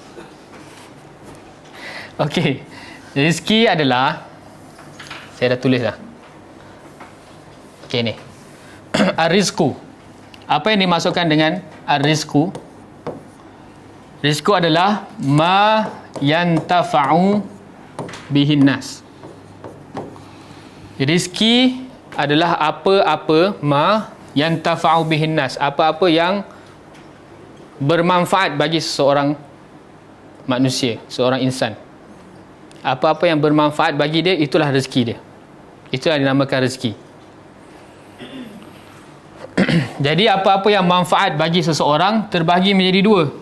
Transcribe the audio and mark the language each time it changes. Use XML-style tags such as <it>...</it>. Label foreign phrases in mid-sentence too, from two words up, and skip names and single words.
<ms>Okey. Rezeki adalah, saya dah tulis dah. Okey ni. Ar-rizqu. Apa yang dimasukkan dengan ar-rizqu?</ms> <ar>Rizqu adalah ما ينتفع به الناس.</ar> <ms>Rizki adalah apa-apa</ms> <ar>ما ينتفع به الناس,</ar> <ms>apa-apa yang bermanfaat bagi seseorang manusia, seorang insan. Apa-apa yang bermanfaat bagi dia, itulah rezeki dia. Itulah dinamakan rezeki. Jadi apa-apa yang manfaat bagi seseorang terbahagi menjadi 2.</ms>